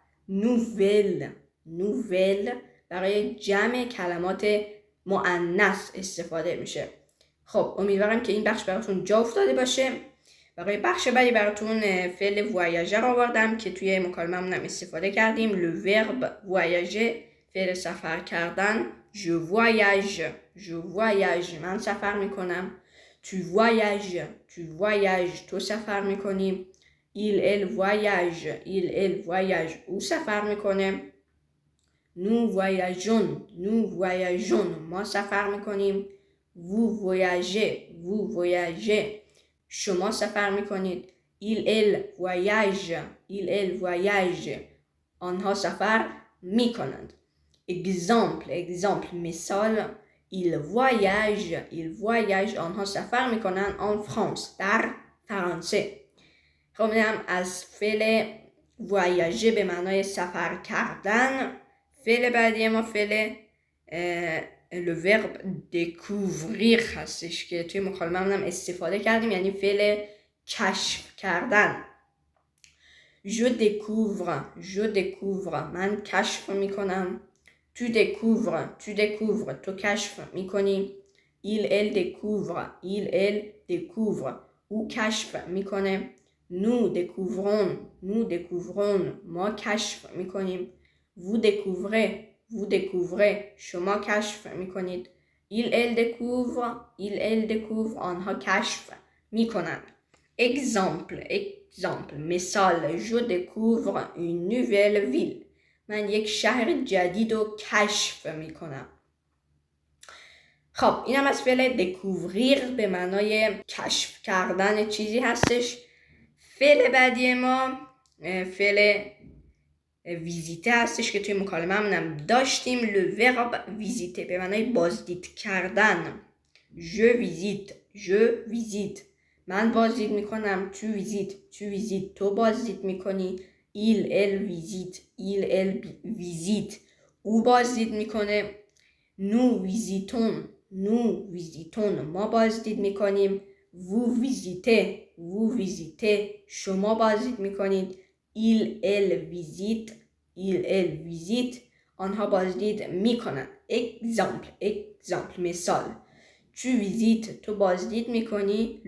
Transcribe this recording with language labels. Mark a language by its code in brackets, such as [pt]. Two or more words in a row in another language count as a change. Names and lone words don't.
[fa] نوول برای جمع کلمات مؤنث استفاده میشه. خب امیدوارم که این بخش براتون جا افتاده باشه. برای بخش بعدی براتون فعل voyager آوردم که توی مکالمه‌مون هم استفاده کردیم. [fr] le verbe voyager، [fa] فعل سفر کردن. [fr] je voyage، [fa] من سفر میکنم. [fr] tu voyages، [fa] تو سفر میکنی. [fr] il voyage، [fa] او سفر میکنه. [fr] nous voyageons، [fa] ما سفر میکنیم. [fr] vous voyagez، [fa] شما سفر میکنید. [fr] il voyage، [fa] آنها سفر میکنند. [fr] exemple، مثال. il voyage، [fa] آنها سفر میکنند. [fr] en France، [fa] در فرانسه. خب میدم از فعل voyager به معنای سفر کردن. فعل بعدی ما فعل [fr] le verbe découvrir [fa] هستش که توی مکالمه هم استفاده کردیم، یعنی فعل کشف کردن. [fr] je découvre، [fa] من کشف میکنم. [fr] tu découvres، [fa] تو کشف میکنی. [fr] il découvre، [fa] او کشف میکنه. [fr] nous découvrons، [fa] ما کشف میکنیم. [fr] vous découvrez، [fa] شما کشف میکنید. [fr] il découvre، [fa] آنها کشف میکنند. [fr] exemple، مثال. je découvre une nouvelle ville، [fa] من یک شهر جدید رو کشف میکنم. خب اینم از فعل découvrir به معنای کشف کردن چیزی هستش. فعل بعدی ما فعل ویزیته هستش که توی مکالمه هم داشتیم. [fr] le verbe visiter [fa] به معنای بازدید کردن. [fr] je visite، [fa] من بازدید میکنم. [fr] tu visites، [fa] تو بازدید میکنی. [fr] il visite، [fa] او بازدید میکنه. [fr] nous visitons، [fa] ما بازدید میکنیم. [fr] vous visitez، [fa] شما بازدید میکنید. [fr] il visite، [fa] آنها بازدید میکنند. [fr] exemple، مثال. tu visites، [fa] تو بازدید میکنی.